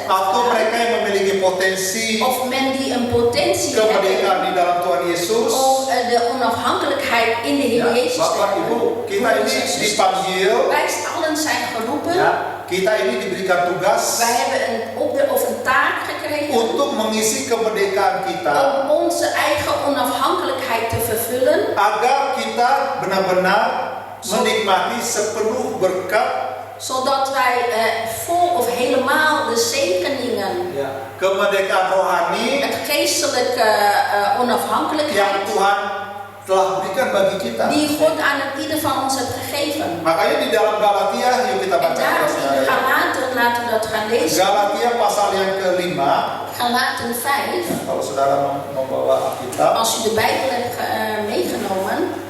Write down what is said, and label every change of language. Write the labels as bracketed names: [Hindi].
[Indonesian] atau mereka yang memiliki potensi [Dutch] of men die een potentie hebben [Indonesian] kemerdekaan di dalam Tuhan Yesus, [Dutch] om de onafhankelijkheid in de Heer [Indonesian] ya, [Dutch] Jezus te [Indonesian] Bapak [Dutch] hebben. [Indonesian] Ibu, kita ini dipanggil, [Dutch] Wij allen zijn geroepen. [Indonesian] ya, kita ini diberikan tugas [Dutch] Wij hebben een opdracht of een taak gekregen [Indonesian] untuk mengisi kemerdekaan kita, [Dutch] om onze eigen onafhankelijkheid te vervullen, [Indonesian] agar kita benar-benar menikmati sepenuh berkat, [Dutch] zodat wij vol of helemaal de zegeningen, [Indonesian] ya, kemerdekaan rohani [Dutch] het geestelijke [Indonesian] yang [Dutch] onafhankelijkheid, [Indonesian] Tuhan telah berikan bagi kita. [Dutch] die God aan ieder van ons heeft gegeven. [Indonesian] Makanya di dalam Galatia, yuk kita [Dutch] En [Indonesian] baca. [Dutch] daarom in [Indonesian] saudara. [Dutch] Galaten, laten we dat gaan lezen. [Indonesian] Galatia pasal yang ke-5. [Dutch] Galaten 5, [Indonesian] Kalau saudara membawa Alkitab, [Dutch] als u de Bijbel hebt meegenomen.